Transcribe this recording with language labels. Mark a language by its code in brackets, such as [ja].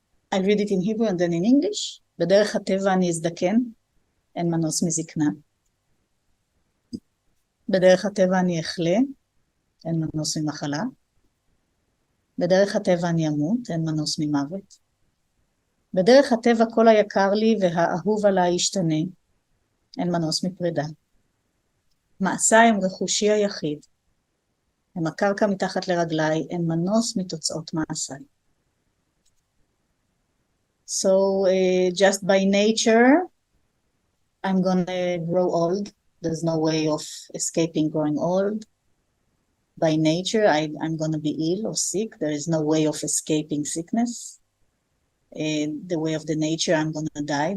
[en] I read it in Hebrew and then in English. [he] בדרך הטבע אני אזדקן, אין מנוס מזקנה. בדרך הטבע אני אחלה, אין מנוס ממחלה. בדרך הטבע אני אמות, אין מנוס ממוות. בדרך הטבע כל היקר לי והאהוב עליי ישתנה, אין מנוס מפרידה. מעשיי הם רכושי היחיד, הם הקרקע מתחת לרגליי, אין מנוס מתוצאות מעשיי. [en] So just by nature, I'm gonna grow old. There's no way of escaping growing old. By nature, I'm gonna be ill or sick. There is no way of escaping sickness. The way of the nature, I'm gonna die.